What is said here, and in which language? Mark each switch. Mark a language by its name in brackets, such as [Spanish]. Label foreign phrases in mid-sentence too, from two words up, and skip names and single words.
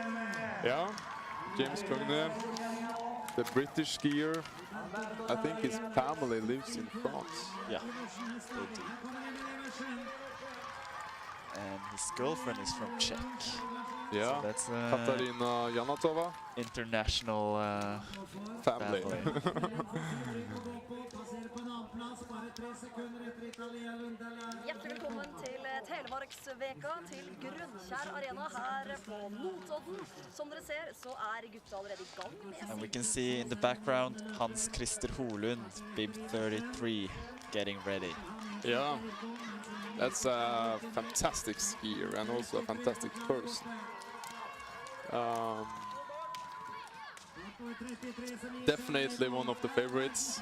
[English] Yeah, James Klugne, the British skier. I think his family lives in France. Yeah, they do. And his girlfriend is from Czech. Yeah, So that's Katarina Janatova. international Family. [Norwegian] Hjertelig velkommen til Telemarksveka til Grønkjær Arena her på Notodden. Som dere ser, så gutta allerede I gang med [English] And we can see in the background Hans Christer Holund, bib 33, getting ready. Yeah, that's a fantastic skier and also a fantastic person. Definitely one of the favorites.